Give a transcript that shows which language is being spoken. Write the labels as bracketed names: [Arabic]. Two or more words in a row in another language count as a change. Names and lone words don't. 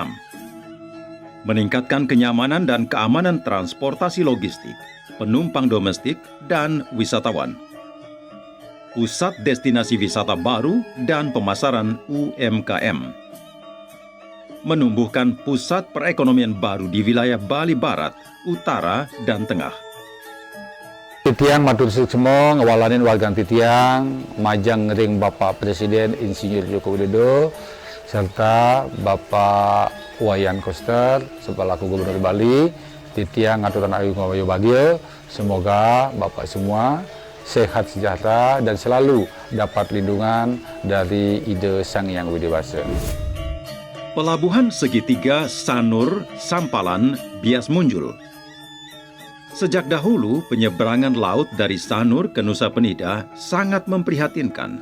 [Indonesian] Meningkatkan kenyamanan dan keamanan transportasi logistik, penumpang domestik, dan wisatawan. Pusat destinasi wisata baru dan pemasaran UMKM. Menumbuhkan pusat perekonomian baru di wilayah Bali Barat, Utara, dan Tengah. [Balinese] Titiang matur semua ngawalanin warga Titiang, majang ring Bapak Presiden Insinyur Joko Widodo, serta Bapak Wayan Koster selaku Gubernur Bali. Titiang ngaturan ayu ngawayu bagio, [Indonesian] semoga Bapak semua sehat sejahtera dan selalu dapat lindungan dari ide Sang Yang Widi Wasa. Pelabuhan Segitiga Sanur Sampalan Bias Munjul. Sejak dahulu, penyeberangan laut dari Sanur ke Nusa Penida sangat memprihatinkan.